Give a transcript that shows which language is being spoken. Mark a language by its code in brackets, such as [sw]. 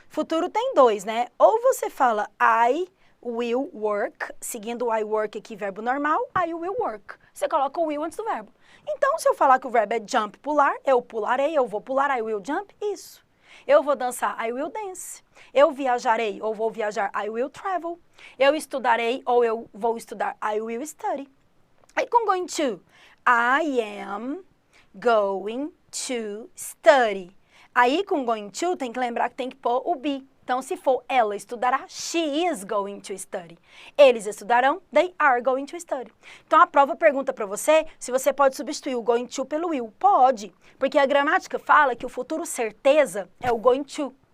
[pt] Futuro tem dois, né? Ou você fala [en] I will work, [pt] seguindo o I work aqui, verbo normal, I will work. Você coloca o will antes do verbo. Então, se eu falar que o verbo é jump, pular, eu pularei, eu vou pular, [en] I will jump, [pt] isso. Eu vou dançar, [en] I will dance. [pt] Eu viajarei, ou vou viajar, [en] I will travel. [pt] Eu estudarei, ou eu vou estudar, [en] I will study. [pt] Aí com [en] going to, I am going to study. [pt] Aí com going to, tem que lembrar que tem que pôr o be. Então, se for ela estudará, [en] she is going to study. [pt] Eles estudarão, [en] they are going to study. [pt] Então, a prova pergunta para você se você pode substituir o going to pelo will. Pode, porque a gramática fala que o futuro certeza é o going to.